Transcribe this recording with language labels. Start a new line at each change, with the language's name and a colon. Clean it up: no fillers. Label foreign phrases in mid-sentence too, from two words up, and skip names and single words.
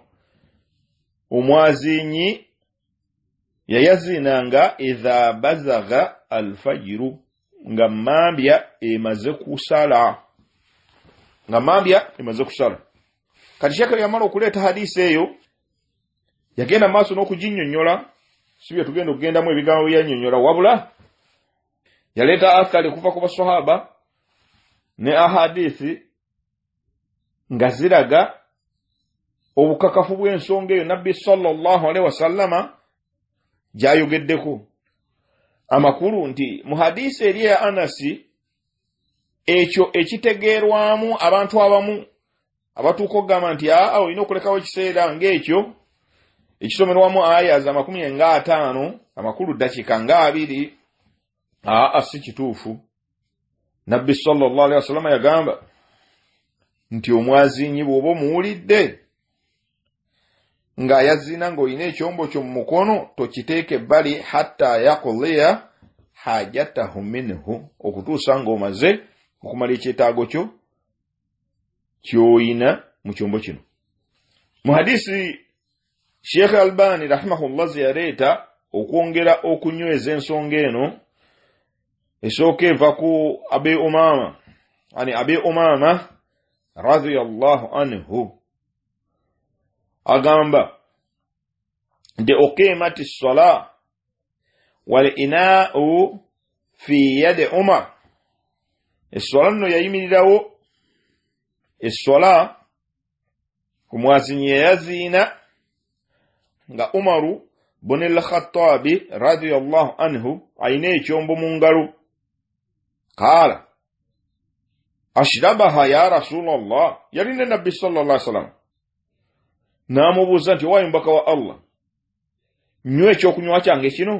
Ganda: Omwazinyi yayazinanga
Arabic: إذا بزغ الفجر,
Ganda: nga mambya emaze kusala. Kati Sheikh yamala okuleeta hadisi eyo yagenda maaso n'okuginnyonnyola, sibye tugenda okugendamu ebigambo byannyonnyola, wabula yaleeta athari kuva ku basahaba ne ahadisi nga ziraga obukakafu bw'ensonga eyo nabbi
Arabic: صلى الله عليه وسلم
Ganda: gyayogeddeko. Amakulu nti mu hadisi eri ya Anasi ekyo ekitegeerwamu abantu abamu abatuuka okugamba nti olina okulekawo ekiseera ng'ekyo ekisomerwamu aya za 50 amakulu dakika nga 2, si kituufu. Nabbi
Arabic: صلى الله عليه وسلم
Ganda: yagamba nti omwazinyi bw'oba muwulidde nga yazina ng'olina ekyombo kyo mu mukono tokiteeke ebbali
Arabic: حتى يقضي حاجته منه,
Ganda: okutuusa ng'omaze okumala ekyetaago kyo kyoyina mu kyombo kino. Mu hadisi Sheikh Albani rahimahullah yaleeta okwongera okunyweza ensonga eno esooka eva ku Abi Umama
Arabic: رضي الله عنه, agamba nti أقيمت الصلاة والإناء في يد عمر.
Ganda: Essola nno yayimirirawo, essola ku mwazinyi yayaziina nga Umaru bun al-Khattabi
Arabic: رضي الله عنه
Ganda: ayina ekyombo mu ngalo.
Arabic: قال أشربها يا رسول الله,
Ganda: yalina nabbi
Arabic: صلى الله عليه وسلم
Ganda: n'amubuuza nti owaye mubaka wa Allah, nywa ekyokunywa kyange kino?